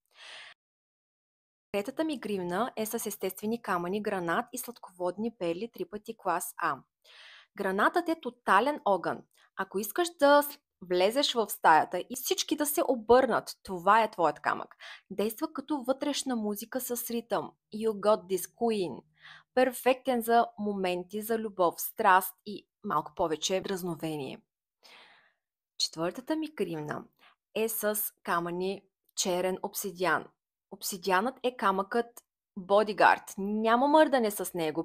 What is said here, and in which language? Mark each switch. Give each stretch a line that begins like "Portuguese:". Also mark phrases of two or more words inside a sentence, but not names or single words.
Bulgarian: Третата ми гривна е с естествени камъни, гранат и сладководни перли 3 пъти клас А. Гранатът е тотален огън. Ако искаш да влезеш в стаята и всички да се обърнат, това е твоят камък. Действа като вътрешна музика с ритъм.
English: You got this, queen.
Bulgarian: Перфектен за моменти за любов, страст и малко повече дразновение. Четвъртата ми гривна е с камъни черен обсидиан. Обсидианът е камъкът бодигард. Няма мърдане с него.